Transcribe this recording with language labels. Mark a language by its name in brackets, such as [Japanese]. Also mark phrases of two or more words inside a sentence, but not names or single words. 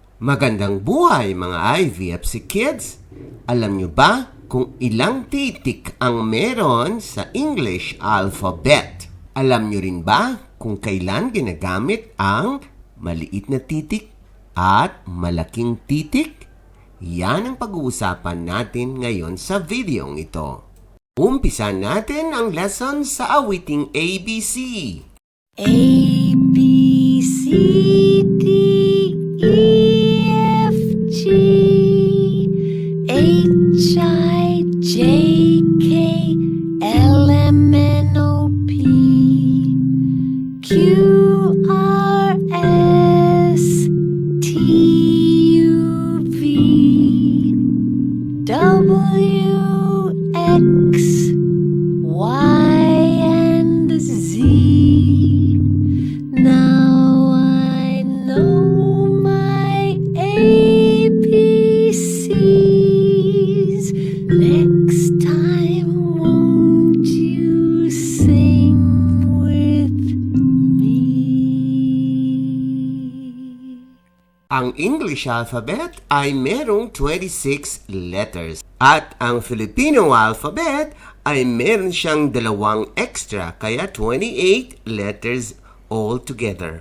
[Filipino] Magandang buhay mga IVFC kids! Alam nyo ba kung ilang titik ang meron sa [English] English alphabet? [Filipino] Alam nyo rin ba kung kailan ginagamit ang maliit na titik at malaking titik? Yan ang pag-uusapan natin ngayon sa videong ito. Umpisan natin ang lesson sa awiting ABC. [English] A, B, C, D, E, F, G, H, I, J, K, L, M, N, O, P, Q, R, S, T, U, V, W, X, Y, and Z. Now I know my ABCs. Next time, won't you sing with me? [Filipino] Ang [English] English alphabet [Filipino] ay merong 26 letters. At ang [English] Filipino alphabet [Filipino] ay meron siyang 2 extra, kaya 28 [English] letters altogether.